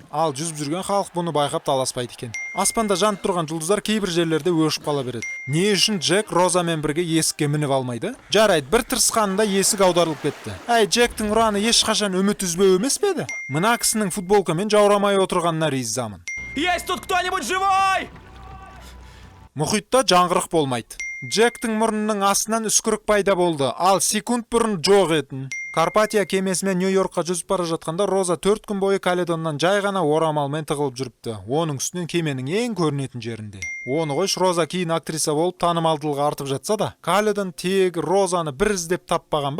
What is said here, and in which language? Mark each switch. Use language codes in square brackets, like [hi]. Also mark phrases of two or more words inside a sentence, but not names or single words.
[kk] Ал жүзіп жүрген халық бұны байқап таласпайды екен. Аспанда жанып тұрған жұлдыздар кейбір жерлерде өшіп қала береді. Не үшін Джек Розамен бірге есікке мініп алмайды? Жарайды, бір тырысқанында есік аударылып кетті. Әй, Джектің ұраны ешқашан үміт үзбеу емес пе еді? Мына кісінің футболкамен жаурамай отырғанына ризамын. [ru] Есть тут кто-нибудь живой? [kk] Мұхитта жаңғырық болмайды. Джектің мұрнының астынан үскірік пайда болды, ал секунд бұрын жоқ етін. Карпатия кемесімен Нью-Йоркқа жүзіп бара жатқанда Роза 4 күн бойы Каледоннан жай ғана орамалмен тығылып жүріпті. Оның үстінен кеменің ең көрінетін жерінде. Оны қойш, Роза кейін актриса болып танымалдылығы артып жатса да, Каледон тегі Розаны бір іздеп таппаған ба?